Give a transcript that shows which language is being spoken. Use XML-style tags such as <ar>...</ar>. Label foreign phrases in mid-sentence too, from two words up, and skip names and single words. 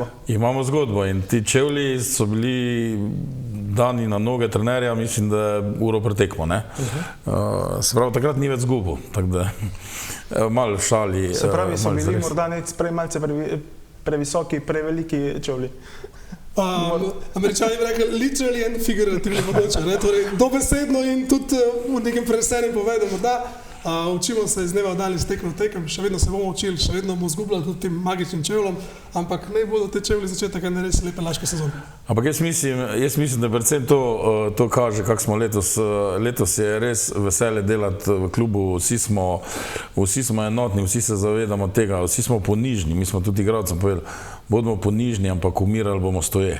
<sl>Imamo zgodbo in ti čevlji so bili dani na noge trenerja, mislim, da je uro pretekmo. Se pravi, takrat ni več zgubil, tako da malo šali. Se pravi, so bili morda prej malce previsoki, preveliki čevlji. Američani bi rekli</sl> <en>literally and figuratively</en> <sl>mogoče, torej dobesedno in tudi v nekem prenesenem povedu, da učimo se iz dneva v dan iz tekme v tekem, še vedno se bomo učili, še vedno bomo zgubljali tudi tem magičnim čevljem, ampak ne bodo te čevlji začetek ene res lepe laške sezone. Ampak jaz mislim, da predvsem to kaže, kak smo letos je res veselje delati v klubu, vsi smo enotni, vsi se zavedamo tega, vsi smo ponižni, mi smo tudi igralcem povedali, bodimo ponižni, ampak umirali bomo stoje.</sl>